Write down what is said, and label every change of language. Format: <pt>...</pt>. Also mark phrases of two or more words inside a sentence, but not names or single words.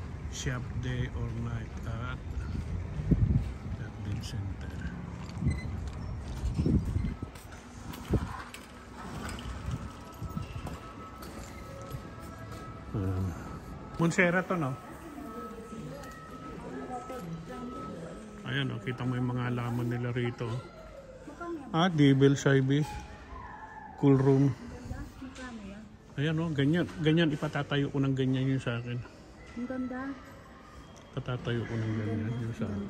<en>Shop day or night at Garden Center.</en> <tl>Montserrat to, no? Ayan, oh, kita mo yung mga halaman nila rito.</tl> <en>Devil's Ivy. Cool room.</en> <tl>Ayan, oh, ganyan. Ganyan, ipatatayo ko ng ganyan yun sa akin. Ang ganda. Patatayo ko ng ganyan yun sa akin.</tl>